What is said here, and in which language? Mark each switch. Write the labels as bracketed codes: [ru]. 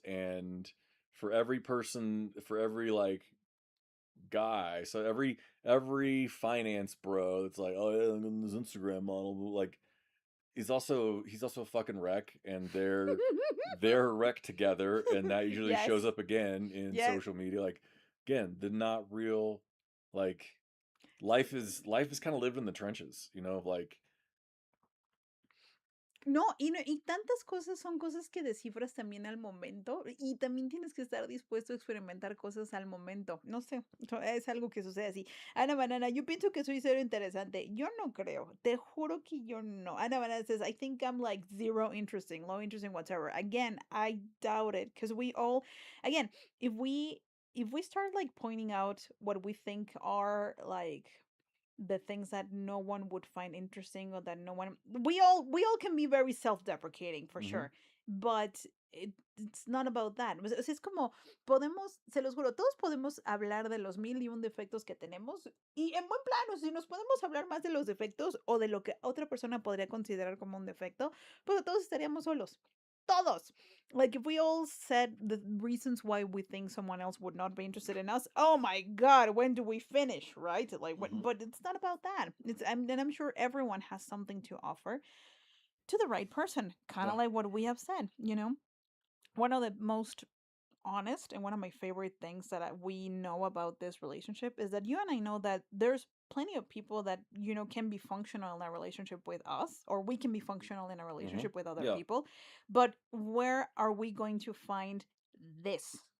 [en] And for every person, for every like guy, so every finance bro that's like, oh yeah, I'm this Instagram model, like, he's also a fucking wreck, and they're a wreck together, and that usually Yes. shows up again in Yes. social media. Like, again, the not real, like, life is kind of lived in the trenches, like. [es] No, y tantas cosas son cosas que descifras también al momento, y también tienes que estar dispuesto a experimentar cosas al momento. No sé, es algo que sucede así. Ana Banana, yo pienso que soy cero interesante. Yo no creo, te juro que yo no. [en] Ana Banana says, I think I'm like zero interesting, low interesting whatsoever. Again, I doubt it, because again, if we start like pointing out what we think are like the things that no one would find interesting, or that we all can be very self-deprecating for sure, but it's not about that. [es] O sea, es como se los juro, todos podemos hablar de los 1001 defectos que tenemos, y en buen plan, o sea, si nos podemos hablar más de los defectos o de lo que otra persona podría considerar como un defecto, pues todos estaríamos solos. Todos. [en] Like, if we all said the reasons why we think someone else would not be interested in us, oh my God, when do we finish, right? Like, but it's not about that. And I'm sure everyone has something to offer to the right person, kind of like what we have said, One of the most honest and one of my favorite things that we know about this relationship is that you and I know that there's plenty of people that can be functional in a relationship with us, or we can be functional in a relationship with other people, but where are we going to find this,